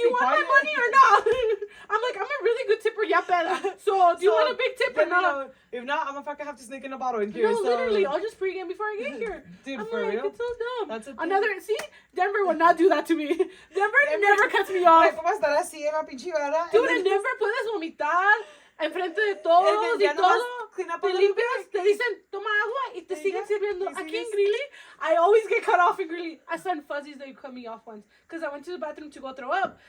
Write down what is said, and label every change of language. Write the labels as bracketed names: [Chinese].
[English] Do you want my money or not? I'm like, I'm a really good tipper, yeah, peda. So, do you want a big tip or not? If not, I'm gonna fucking have to sneak in a bottle in here. No, literally, I'll just pregame before I get here. Dude, I'm for like, real? It's so dumb. That's a see, Denver would not do that to me. Denver never cuts me off. [Spanish] ¿Cómo estar así en la pinche vara? [English] Dude, in Denver [Spanish] puedes vomitar enfrente de todos y todo. Te limpias, te dicen, toma agua y te siguen sirviendo. Aquí en Greeley, [English] I always get cut off in Greeley. I saw in Fuzzies they cut me off once. Because I went to the bathroom to go throw up.